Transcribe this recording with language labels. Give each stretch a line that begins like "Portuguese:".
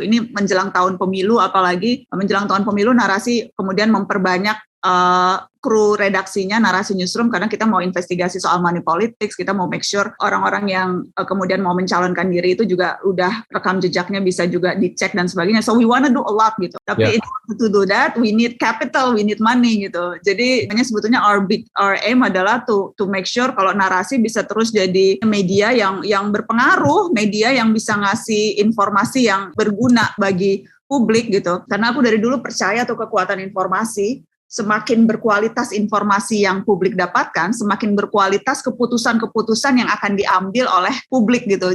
Indonesian: Ini menjelang tahun pemilu, apalagi menjelang tahun pemilu narasi kemudian memperbanyak kru redaksinya, narasi newsroom, karena kita mau investigasi soal money politics, kita mau make sure orang-orang yang kemudian mau mencalonkan diri itu juga udah rekam jejaknya bisa juga dicek dan sebagainya.
English: So we wanna do a lot
Indonesian: gitu.
English: Tapi in order to do that, we need capital, we need money gitu.
Indonesian: Jadi sebetulnya
English: our aim
Indonesian: adalah
English: to make sure
Indonesian: kalau narasi bisa terus jadi media yang berpengaruh, media yang bisa ngasih informasi yang berguna bagi publik gitu. Karena aku dari dulu percaya tuh kekuatan informasi. Semakin berkualitas informasi yang publik dapatkan, semakin berkualitas keputusan-keputusan yang akan diambil oleh publik gitu.